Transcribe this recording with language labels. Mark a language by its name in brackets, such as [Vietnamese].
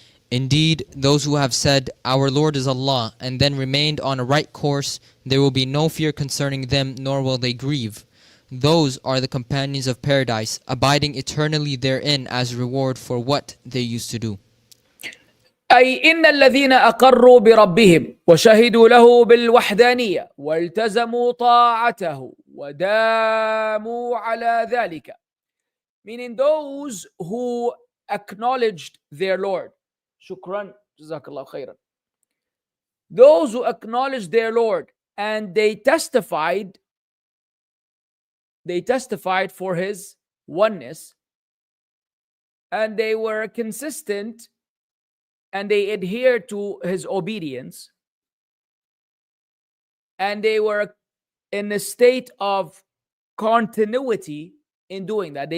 [English] Indeed, those who have said, Our Lord is Allah, and then remained on a right course, there will be no fear concerning them, nor will they grieve. Those are the companions of paradise, abiding eternally therein as reward for what they used to do. [Arabic] أي إن الذين أقروا بربهم وشهدوا له بالوحدانية والتزموا طاعته وداموا على ذلك, [English] meaning those who acknowledged their Lord. [Arabic] Shukran, jazakallah khairan. [English] Those who acknowledged their Lord and they testified for his oneness, and they were consistent and they adhered to his obedience, and they were in a state of continuity in doing that.